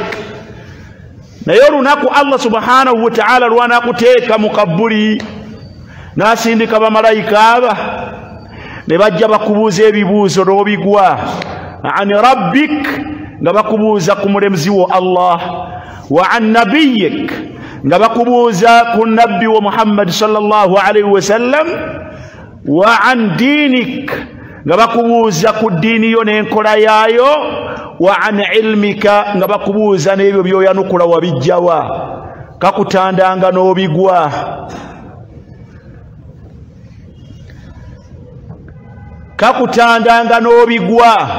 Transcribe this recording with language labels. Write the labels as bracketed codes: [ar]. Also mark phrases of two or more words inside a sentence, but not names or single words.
[lg] Naye olunaku [ar] الله سبحانه وتعالى [lg] lwanakuteeka mu Kabuli n'asindika bamalayika aba ne bajja bakubuuza ebibuuzo n'obigwa [ar] عن ربك, [lg] nga bakubuuza ku mulemzi wo Allah, [ar] وعن نبيك, [lg] nga bakubuuza ku nabbi wa Muhammad [ar] صلى الله عليه وسلم, وعن دينك, [lg] nga bakubuuza ku ddiini yo n'enkola yaayo, [ar] وعن علمك, [lg] nga bakubuuza n'ebyo by'oyanukula wabijjawa. Kakutandanga n'obigwa. Kakutandanga n'obigwa.